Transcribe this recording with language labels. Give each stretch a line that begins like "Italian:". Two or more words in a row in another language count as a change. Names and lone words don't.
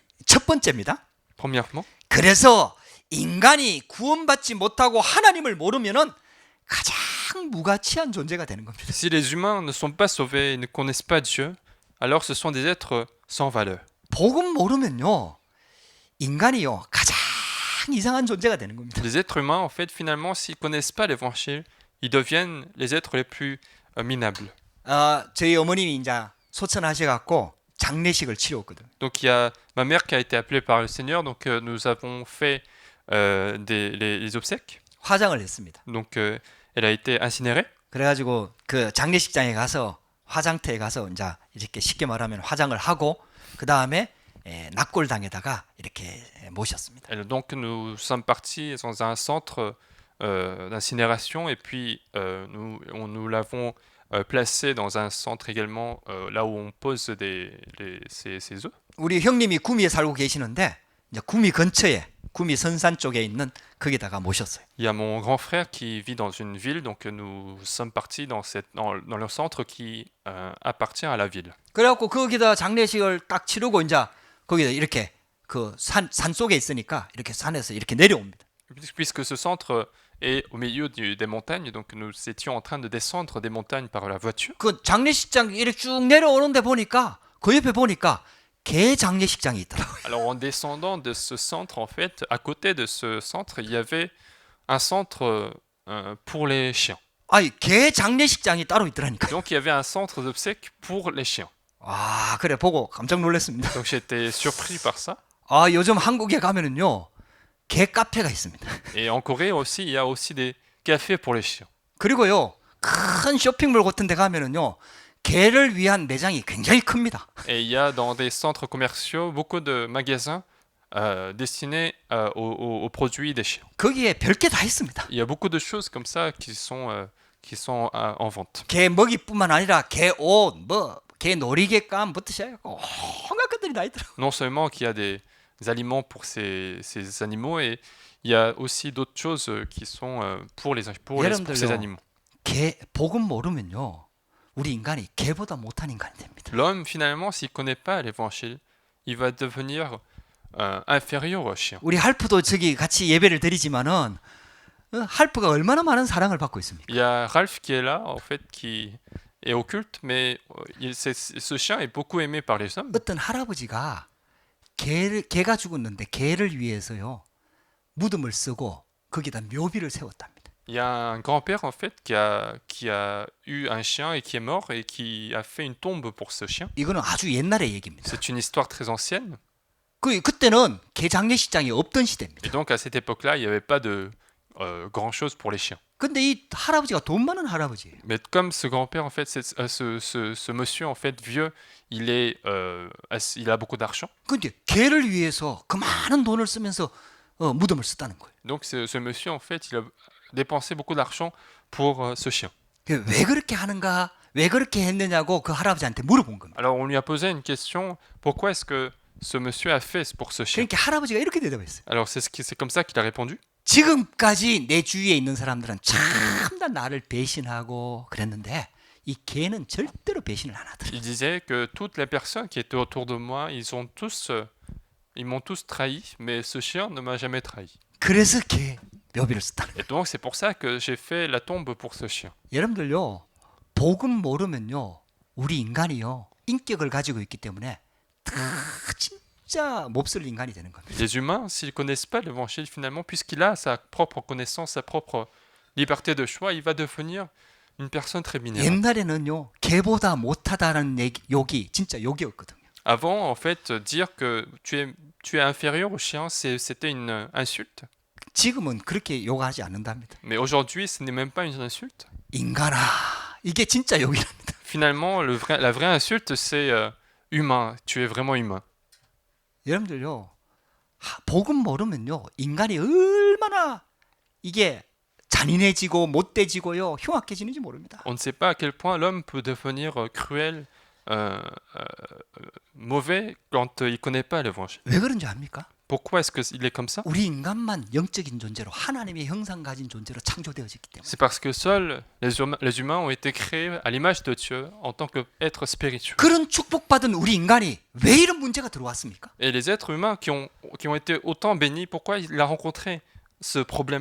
Korean: 첫 번째입니다.
French: Premièrement.
Korean: 그래서 인간이 구원받지 못하고 하나님을 모르면은 가장 무가치한 존재가 되는 겁니다.
French: Si les humains ne sont pas sauvés et ne connaissent pas Dieu, alors ce sont des êtres sans valeur.
Korean: 복음 모르면요. 인간이요. 가장 이상한 존재가 되는 겁니다.
French: Les êtres humains, en fait, finalement, s'ils ne connaissent pas l'évangile, ils deviennent les êtres les plus minables.
Korean: 저희 어머님이 이제 소천하셔갖고 장례식을 치렀거든요.
French: Donc, il y a ma mère qui a été appelée par le Seigneur, donc nous avons fait les obsèques.
Korean: 화장을 했습니다.
French: Donc, elle a été incinérée.
Korean: 그래가지고 그 장례식장에 가서 화장터에 가서 이제 이렇게 쉽게 말하면 화장을 하고 그 다음에 낙골당에다가 이렇게 모셨습니다.
French: Et donc, nous sommes partis dans un centre d'incinération et puis nous l'avons placé dans un centre également là où on pose ses œufs.
Korean: 우리 형님이 구미에 살고 계시는데 이제 구미 근처에 구미 선산 쪽에 있는 거기다가 모셨어요.
French: Il y a mon grand frère qui vit dans une ville, donc nous sommes partis dans le centre qui appartient à la ville.
Korean: 그래갖고 거기다 장례식을 딱 치르고 이제 거기다 이렇게 그 산 속에 있으니까 이렇게 산에서 이렇게 내려옵니다.
French: Puisque ce centre Et au milieu des montagnes, donc nous étions en train de descendre des montagnes par la voiture.
Korean: 그 장례식장 이렇게 쭉 내려오는데 보니까 그 옆에 보니까 개 장례식장이 있더라고요.
French: Alors en descendant de ce centre, en fait, à côté de ce centre, il y avait un centre pour les chiens.
Korean: 아니 개 장례식장이 따로 있더라니까요.
French: Donc il y avait un centre d'obsèques pour les chiens.
Korean: 아 그래 보고 깜짝 놀랐습니다.
French: Donc j'étais surpris par ça.
Korean: 아 요즘 한국에 가면은요 개 카페가 있습니다.
French: Et en Corée aussi, il y a aussi des cafés pour les chiens.
Korean: 그리고요 큰 쇼핑몰 같은 데 가면은요 개를 위한 매장이 굉장히 큽니다.
French: Et il y a dans des centres commerciaux beaucoup de magasins destinés aux produits des chiens.
Korean: 거기에 별게 다 있습니다.
French: Il y a beaucoup de choses comme ça qui sont en vente.
Korean: 개 먹이뿐만 아니라 개 옷, 뭐 개 놀이개감부터 시작해서 온갖 것들이 다 있더라고요.
French: Non seulement qu'il y a des aliments pour ces animaux, et il y a aussi d'autres choses qui sont pour ces animaux.
Korean: 개 복음 모르면요 우리 인간이 개보다 못한 인간이 됩니다.
French: L'homme, finalement, s'il ne connaît pas l'évangile, il va devenir inférieur au chien.
Korean: 우리 할프도 저기 같이 예배를 드리지만은 할프가 얼마나 많은 사랑을 받고 있습니까?
French: Il y a Ralph qui est là, en fait, qui est au culte, mais ce chien est beaucoup aimé par les hommes.
Korean: 어떤 할아버지가 개가 죽었는데 개를 위해서요 무덤을 쓰고 거기다 묘비를 세웠답니다.
French: Il y a un grand-père, en fait, qui a eu un chien et qui est mort et qui a fait une tombe pour ce chien.
Korean: 이거는 아주 옛날의 얘기입니다.
French: C'est une histoire très ancienne.
Korean: 그때는 개 장례식장이 없던 시대입니다.
French: Et donc, à cette époque-là, il n'y avait pas de grand-chose pour les chiens.
Korean: 근데 이 할아버지가 돈 많은 할아버지예요.
French: Mais comme ce grand-père, en fait, ce monsieur, en fait, vieux, il a beaucoup d'argent.
Korean: 근데 개를 위해서 그 많은 돈을 쓰면서 무덤을 썼다는 거예요.
French: Donc, ce monsieur, en fait, il a dépensé beaucoup d'argent pour ce chien.
Korean: 왜 그렇게 하는가? 왜 그렇게 했느냐고 그 할아버지한테 물어본 겁니다.
French: Alors, on lui a posé une question, pourquoi est-ce que ce monsieur a fait pour ce chien?
Korean: 그러니까 할아버지가 이렇게 대답했어요.
French: Alors, c'est comme ça qu'il a répondu.
Korean: 지금까지 내 주위에 있는 사람들은 참 다 나를 배신하고 그랬는데 이 개는 절대로 배신을 안 하더라.
French: Il disait que toutes les personnes qui étaient autour de moi, ils m'ont tous trahi, mais ce chien ne m'a jamais trahi.
Korean: 그래서 개 묘비를 썼다는 거예요.
French: Et donc, c'est pour ça que j'ai fait la tombe pour ce chien.
Korean: 여러분들요, 복음 모르면요, 우리 인간이요 인격을 가지고 있기 때문에 다 진짜 몹쓸 인간이 되는 겁니다.
French: Les humains, s'ils ne connaissent pas l'évangile, finalement, puisqu'il a sa propre connaissance, sa propre liberté de choix, il va devenir une personne très minérale.
Korean: 옛날에는요, 개보다 못하다는 욕이 진짜 욕이었거든요.
French: Avant, en fait, dire que tu es inférieur au chien, c'était une insulte.
Korean: 지금은 그렇게 욕하지 않는답니다.
French: Mais aujourd'hui, ce n'est même pas une insulte.
Korean: 인간아, 이게 진짜 욕이랍니다.
French: Finalement, la vraie insulte, c'est humain. Tu es vraiment humain.
Korean: 여러분들요, 복음 모르면요, 인간이 얼마나 이게 잔인해지고 못돼지고요, 흉악해지는지 모릅니다.
French: On ne sait pas à quel point l'homme peut devenir cruel, mauvais quand il ne connaît pas l'évangile.
Korean: 왜 그런지 압니까?
French: Pourquoi est-ce qu'il est comme ça?
Korean: 우리 인간만 영적인 존재로 하나님의 형상 가진 존재로 창조되어졌기 때문에.
French: C'est parce que seuls les humains ont été créés à l'image de Dieu en tant qu'êtres spirituels.
Korean: 그런 축복받은 우리 인간이 왜 이런 문제가 들어왔습니까?
French: Et les êtres humains qui ont été autant bénis, pourquoi il a rencontré ce problème?